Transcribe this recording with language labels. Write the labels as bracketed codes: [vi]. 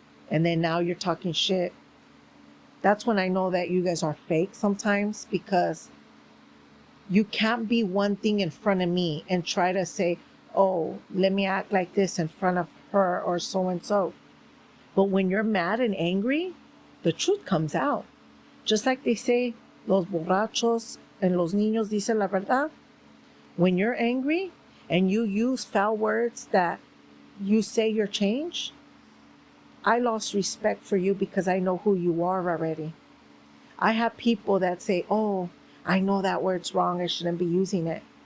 [en] And then now you're talking shit. That's when I know that you guys are fake sometimes, because you can't be one thing in front of me and try to say, oh, let me act like this in front of her or so-and-so. But when you're mad and angry, the truth comes out. Just like they say, [es] los borrachos [en] and [es] los niños dicen la verdad. [en] When you're angry and you use foul words that you say you're changed, I lost respect for you because I know who you are already. I have people that say, oh, I know that word's wrong, I shouldn't be using it.